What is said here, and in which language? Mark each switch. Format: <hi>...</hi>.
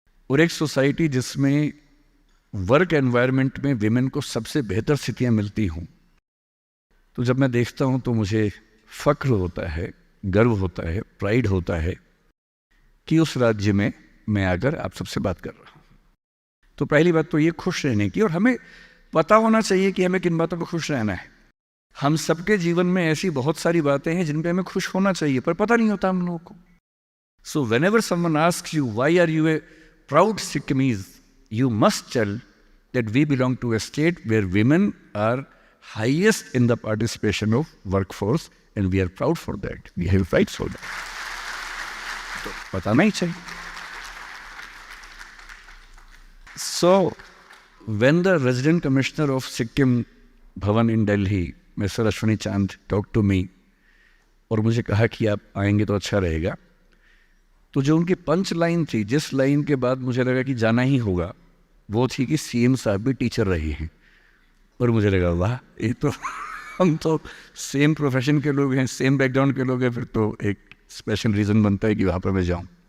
<hi>और एक सोसाइटी जिसमें वर्क एनवायरनमेंट में विमेन को सबसे बेहतर स्थितियां मिलती हों, तो जब मैं देखता हूं तो मुझे फक्र होता है, गर्व होता है, प्राइड होता है कि उस राज्य में मैं आकर आप सबसे बात कर रहा हूं। तो पहली बात तो ये खुश रहने की, और हमें पता होना चाहिए कि हमें किन बातों पर खुश रहना है। हम सबके जीवन में ऐसी बहुत सारी बातें हैं जिन पे हमें खुश होना चाहिए, पर पता नहीं होता हम लोगों को।</hi> <en>So whenever someone asks you why are you a proud Sikkimese, you must tell that we belong to a state where women are highest in the participation of workforce, and we are proud for that. We have rights for that.</en> <hi>तो बताना ही चाहिए।</hi> <en>So, when the resident commissioner of Sikkim Bhavan in Delhi, Mr.</en> <hi>Ashwini Chand,</hi> <en>talked to me,</en> <hi>और मुझे कहा कि आप आएंगे तो अच्छा रहेगा, तो जो उनकी पंच लाइन थी, जिस लाइन के बाद मुझे लगा कि जाना ही होगा, वो थी कि सीएम साहब भी टीचर रहे हैं। और मुझे लगा वाह, ये तो हम तो सेम प्रोफेशन के लोग हैं, सेम बैकग्राउंड के लोग हैं, फिर तो एक स्पेशल रीज़न बनता है कि वहाँ पर मैं जाऊँ।</hi>